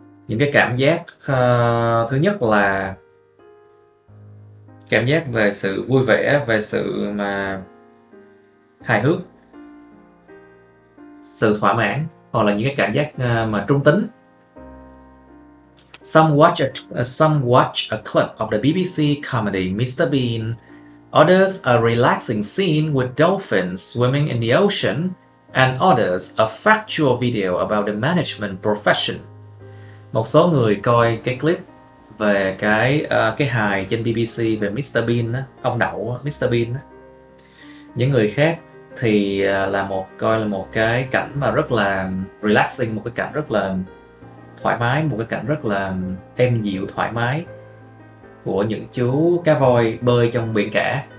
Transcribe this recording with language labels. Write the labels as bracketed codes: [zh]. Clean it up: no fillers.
[vi] Những cái cảm giác thứ nhất là cảm giác về sự vui vẻ, về sự mà hài hước, sự thỏa mãn, hoặc là những cái cảm giác mà trung tính. [en] Some watch a clip of the BBC comedy Mr. Bean. Others a relaxing scene with dolphins swimming in the ocean, and others a factual video about the management profession. [vi] Một số người coi cái clip về cái hài trên BBC về Mr. Bean á, ông đậu Mr. Bean á. Những người khác thì coi là một cái cảnh mà rất là relaxing, một cái cảnh rất là thoải mái, một cái cảnh rất là êm dịu thoải mái của những chú cá voi bơi trong biển cả.